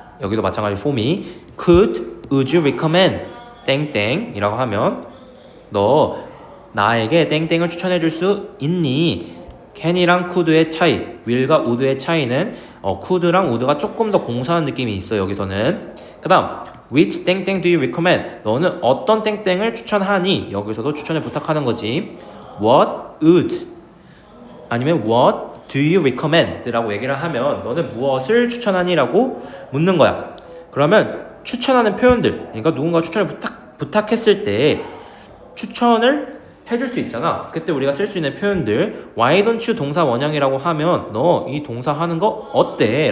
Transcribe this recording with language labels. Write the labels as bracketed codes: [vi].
[ko] 여기도 마찬가지로 [en] for me. would you recommend [ko] 땡땡이라고 하면 너 나에게 땡땡을 추천해줄 수 있니? can이랑 could의 차이, will과 would의 차이는 could랑 would가 조금 더 공사한 느낌이 있어 여기서는. 그 다음 [en] which 땡땡 do you recommend? [ko] 너는 어떤 땡땡을 추천하니? 여기서도 추천을 부탁하는 거지. [en] What would [ko] 아니면 [en] what do you recommend? [ko] 라고 얘기를 하면 너는 무엇을 추천하니? 라고 묻는 거야. 그러면 추천하는 표현들, 그러니까 누군가 추천을 부탁했을 때 추천을 해줄 수 있잖아. 그때 우리가 쓸 수 있는 표현들 [en] Why don't you [ko] 동사 원형이라고 하면 너 이 동사 하는 거 어때?